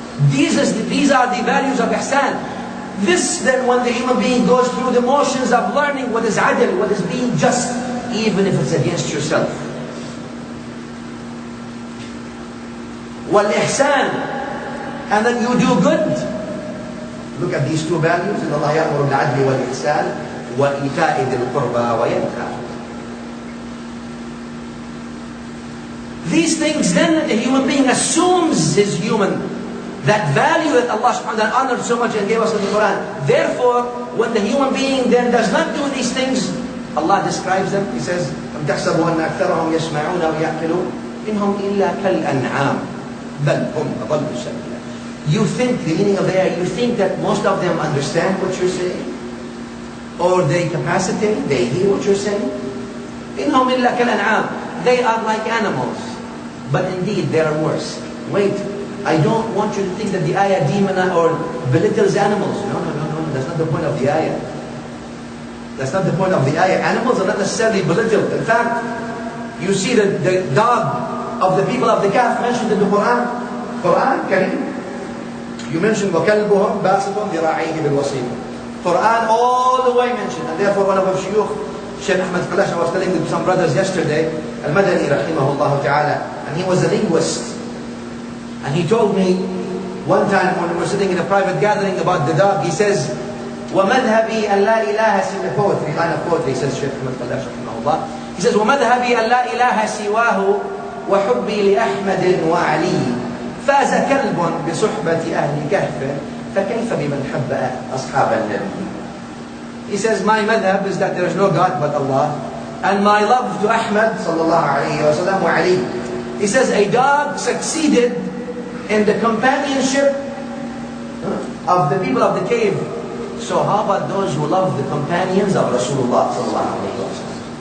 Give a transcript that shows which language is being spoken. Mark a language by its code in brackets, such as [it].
[en] These are the values of ihsan. This then, when the human being goes through the motions of learning what is adl, what is being just, even if it's against yourself. Wal-ihsan, and then you do good. Look at these two values. [ar] إن الله يأمر بالعدل والإحسان وإيتاء ذي القربى وينهى. [en] These things, then the human being assumes his human, that value that Allah subhanahu wa ta'ala honored so much and gave us in the Quran. Therefore, when the human being then does not do these things, Allah describes them. He says, [ar] أَمْ تَحْسَبُوا أَنَّ أَكْثَرَهُمْ يَسْمَعُونَ وَيَعْقِلُونَ إِنْهُمْ إِلَّا كَالْأَنْعَامِ بَلْ هُمْ أَضَلُّ سَبِيلًا. [en] You think, the meaning of the ayah, you think that most of them understand what you're saying? Or they capacitate, they hear what you're saying? [ar] إِنْهُمْ إِلَّا كَالْأَنْعَامِ. [en] They are like animals. But indeed, they are worse. Wait, I don't want you to think that the ayah demonizes or belittles animals. No. That's not the point of the ayah. That's not the point of the ayah. Animals are not necessarily belittled. In fact, you see the dog of the people of the Kahf mentioned in the Quran. Quran, Kareem. You mentioned [ar] وَكَلْبُهُمْ بَاسِطٌ ذِرَاعَيْهِ بِالْوَصِيلِ. [en] Quran all the way mentioned. And therefore one of our shuyukh, Syed Muhammad, I was telling some brothers yesterday, Al-Madani rahimahullah ta'ala, and he was a linguist. And he told me one time when we were sitting in a private gathering about the dog, he says, [ar] وَمَذْهَبِي أَنْ لَا إِلَهَ سِوَاهُ. [en] Poetry, line of poetry, he says, Syed Muhammad rahimahullah. He says, [ar] وَمَذْهَبِي أَنْ لَا إِلَهَ سِوَاهُ وَحُبِّي لِأَحْمَدٍ وَعَلِيٍّ فاز كلب بصحبة أهل كهف فكيف بمن حب أصحاب النبي. [en] He says, my madhab is that there is no God but Allah, and my love to Ahmad sallallahu alayhi wa sallam wa Ali. He says, a dog succeeded in the companionship of the people of the cave. So how about those who love the companions of Rasulullah sallallahu alayhi wa sallam?